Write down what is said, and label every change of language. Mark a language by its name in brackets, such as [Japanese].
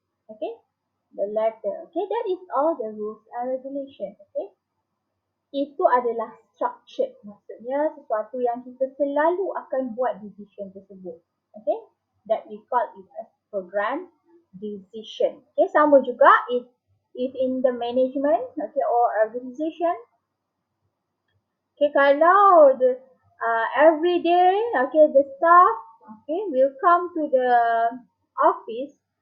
[English] Okay, the letter. Okay, that is all the rules and regulations. [Malay] Okay, itu adalah structured, maksudnya sesuatu yang kita selalu akan buat decision tersebut. [English] Okay, that we call it as program decision. Okay, [Malay] sama juga [English] if in the management, okay, or organization. Okay, kalau the every day, okay, the staff, okay, will come to the office.